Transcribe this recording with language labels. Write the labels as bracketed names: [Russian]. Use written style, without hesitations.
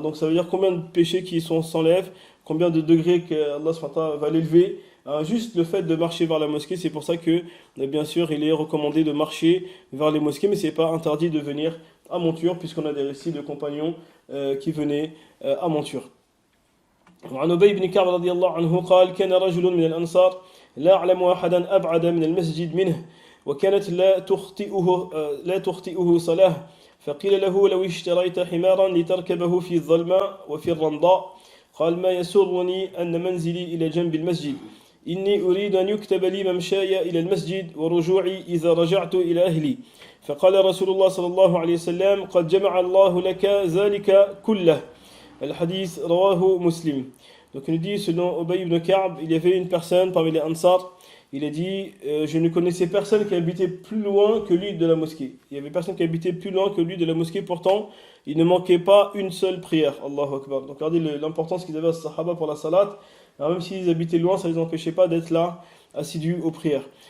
[French] Donc ça veut dire combien de péchés qui s'enlèvent, combien de degrés que Allah subhanahu wa ta'ala va l'élever, hein. Juste le fait de marcher vers la mosquée, c'est pour ça que bien sûr il est recommandé de marcher vers les mosquées, mais c'est pas interdit de venir à monture, puisqu'on a des récits de compagnons qui venaient à monture. [Arabic] وعن أبي بن كعب رضي الله عنه قال: كان رجل من الأنصار لا أعلم أحدا أبعد من المسجد منه وكانت لا تخطئه صلاة فقيل له: لو اشتريت حمارا لتركبه في الظلماء وفي الرمضاء قال: ما يسرني أن منزلي إلى جنب المسجد إني أريد أن يكتب لي ممشاي إلى المسجد ورجوعي إذا رجعت إلى أهلي فقال رسول الله صلى الله عليه وسلم: قد جمع الله لك ذلك كله. Al-Hadith rawahu Muslim. [French] Donc il nous dit, selon Ubay ibn Ka'b, il y avait une personne parmi les Ansar, il a dit, je ne connaissais personne qui habitait plus loin que lui de la mosquée. Il y avait personne qui habitait plus loin que lui de la mosquée, pourtant il ne manquait pas une seule prière. Allahu Akbar. Donc regardez l'importance qu'ils avaient à Sahaba pour la salat. Alors, même s'ils habitaient loin, ça ne les empêchait pas d'être là, assidus aux prières.